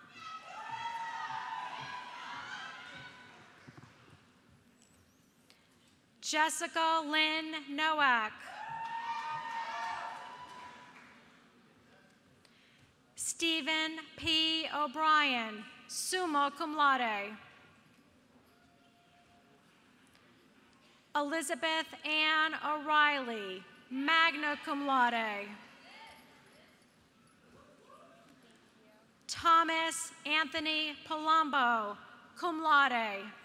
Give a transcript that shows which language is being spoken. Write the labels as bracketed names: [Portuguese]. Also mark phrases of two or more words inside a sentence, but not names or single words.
[English] Jessica Lynn Nowak. Stephen P. O'Brien, [Latin] summa cum laude. [English] Elizabeth Ann O'Reilly, [Latin] magna cum laude. [English] Thomas Anthony Palumbo, [Latin] cum laude.